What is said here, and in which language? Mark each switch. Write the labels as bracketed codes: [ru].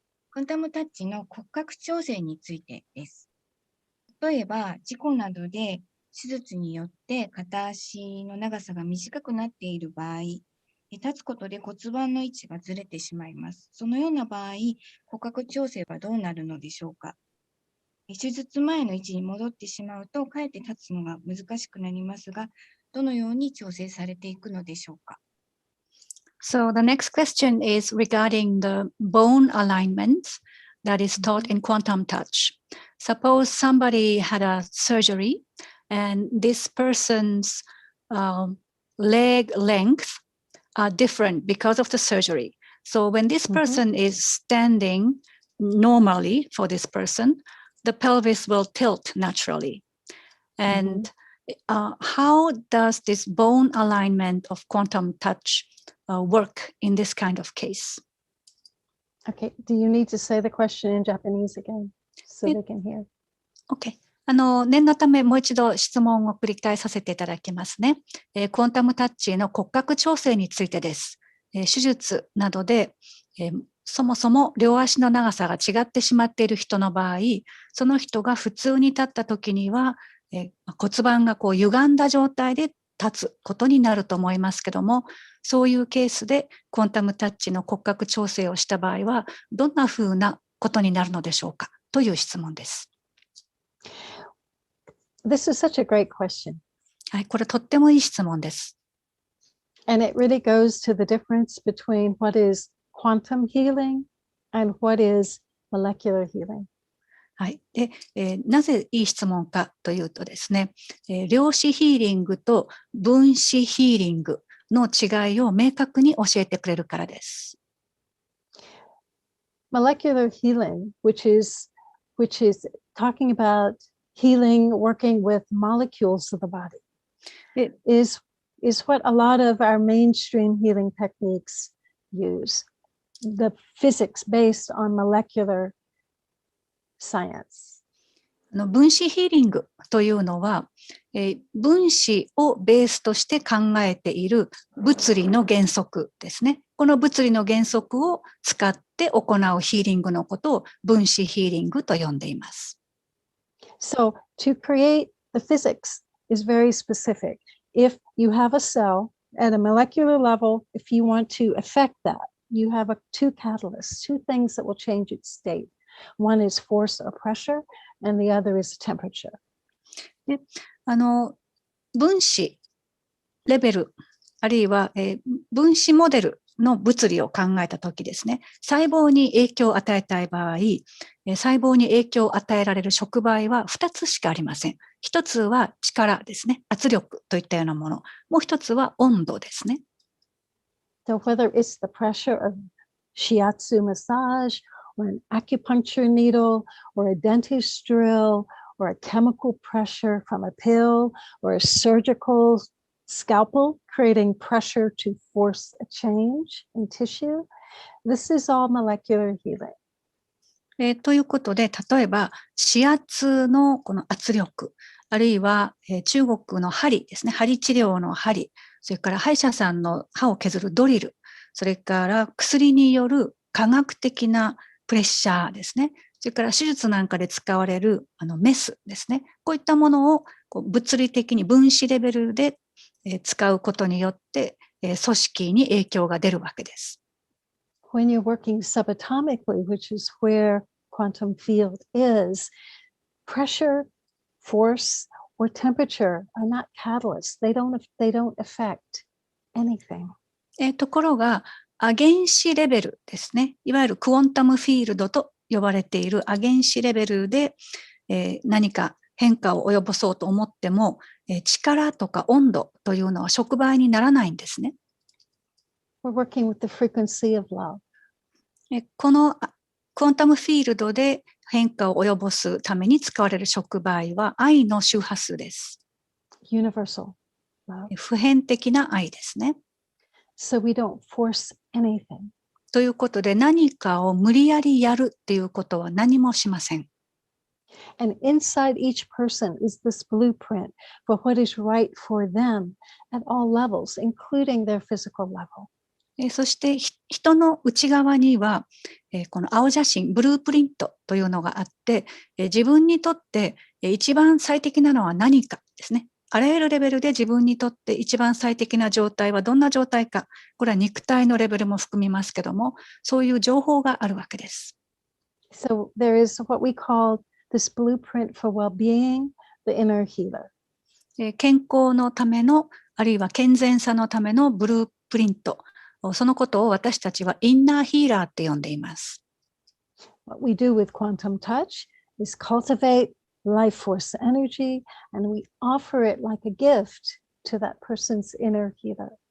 [ja] クォンタムタッチの骨格調整についてです。例えば、事故などで手術によって片足の長さが短くなっている場合、立つことで骨盤の位置がずれてしまいます。そのような場合、骨格調整はどうなるのでしょうか。手術前の位置に戻ってしまうと、かえって立つのが難しくなりますが、どのように調整されていくのでしょうか。 [en] So the next question is regarding the bone alignment that is taught in quantum touch. Suppose somebody had a surgery and this person's leg length are different because of the surgery. So when this person is standing normally for this person, the pelvis will tilt naturally. And how does this bone alignment of quantum touch work in this kind of case? Okay, do you need to say the question in Japanese again so they can hear? Okay. [ja] 念のためもう一度質問を繰り返させていただきますね。クォンタムタッチの骨格調整についてです。手術などで、そもそも両足の長さが違ってしまっている人の場合、その人が普通に立った時には、骨盤が歪んだ状態で立つことになると思いますけども、そういうケースでクォンタムタッチの骨格調整をした場合は、どんなふうなことになるのでしょうかという質問です。 [en] This is such a great question. [ja] はい、これとってもいい質問です。 [en] And it really goes to the difference between what is quantum healing and what is molecular healing. [ja] はい。で、なぜいい質問かというとですね、量子ヒーリングと分子ヒーリングの違いを明確に教えてくれるからです。 [en] Molecular healing, which is talking about healing, working with molecules of the body, is what a lot of our mainstream healing techniques use. The physics based on molecular science. [ja] 分子ヒーリングというのは、分子をベースとして考えている物理の原則ですね。この物理の原則を使って行うヒーリングのことを分子ヒーリングと呼んでいます。 [en] So to create the physics is very specific. If you have a cell at a molecular level, if you want to affect that, you have two catalysts, two things that will change its state. One is force or pressure, and the other is temperature. [ja] で、分子レベル、あるいは、分子モデルの物理を考えたときですね、細胞に影響を与えたい場合、細胞に影響を与えられる触媒は2つしかありません。 1つは力ですね、圧力といったようなもの。もう1つは温度ですね。 [en] So whether it's the pressure of shiatsu massage, or an acupuncture needle, or a dentist drill, or a chemical pressure from a pill, or a surgical scalpel, creating pressure to force a change in tissue. This is all molecular healing. [ja] ということで、例えば、指圧のこの圧力、あるいは、中国の針ですね、針治療の針、それから歯医者さんの歯を削るドリル、それから薬による科学的なプレッシャーですね、それから手術なんかで使われるメスですね、こういったものを物理的に分子レベルで使うことによって、組織に影響が出るわけです。 [en] When you're working subatomically, which is where quantum field is, pressure, force, or temperature are not catalysts. They don't affect anything. [ja] ところが、ア原子レベルですね。いわゆるクォンタムフィールドと呼ばれているア原子レベルで、何か変化を及ぼそうと思っても、力とか温度というのは触媒にならないんですね。 [en] We're working with the frequency of love. [ja] このクォンタムフィールドで変化を及ぼすために使われる触媒は愛の周波数です。 [en] Universal love. [ja] 普遍的な愛ですね。 [en] So we don't force anything. [ja] ということで何かを無理やりやるっていうことは何もしません。 [en] And inside each person is this blueprint for what is right for them at all levels, including their physical level. [ja] そして人の内側には、この青写真、ブループリントというのがあって、自分にとって一番最適なのは何かですね。あらゆるレベルで自分にとって一番最適な状態はどんな状態か。これは肉体のレベルも含みますけども、そういう情報があるわけです。 [en] So there is what we call this blueprint for well-being, the inner healer. [ja] 健康のための、あるいは健全さのためのブループリント。そのことを私たちはインナーヒーラーって呼んでいます。 [en] What we do with quantum touch is cultivate life force energy, and we offer it like a gift to that person's inner healer.